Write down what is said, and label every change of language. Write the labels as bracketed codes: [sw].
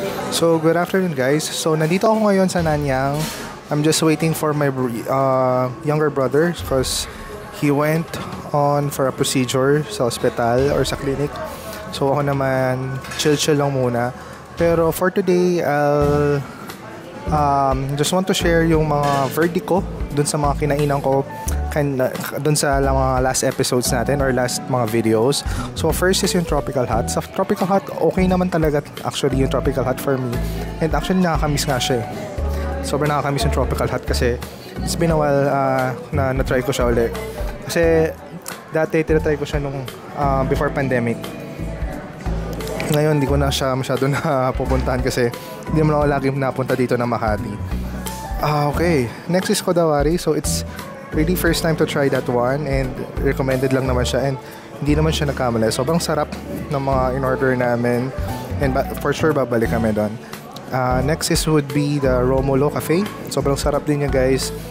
[en] So, good afternoon guys. [tl] So, nandito ako ngayon sa Nanyang. [en] I'm just waiting for my younger brother because he went on for a procedure sa hospital or sa clinic. [tl] So, ako naman, chill-chill lang muna. Pero [en] for today, I'll just want to share [tl] yung mga verdict ko dun sa mga kinainan ko dun sa mga [en] last episodes [tl] natin or last mga videos. So first is yung Tropical Hot. Sa Tropical Hot, okay naman talaga actually yung Tropical Hot [en] for me. [tl] And actually nakakamiss nga siya eh. Sobrang nakakamiss yung Tropical Hot kasi [en] it's been a while [tl] na na-try ko siya ulit. Kasi dati tinatry ko siya nung [en] before pandemic. [tl] Ngayon hindi ko na siya masyado na pupuntahan kasi hindi naman ako lagi napunta dito na Makati. [en] Okay. Next is Kodawari. So it's really first time to try that one and recommended [tl] lang naman siya [en] and [tl] hindi naman siya nagkamali. Sobrang sarap ng mga in-order namin and for sure babalik kami doon. [en] Next is would be the Romulo Cafe. [tl] Sobrang sarap din niya guys.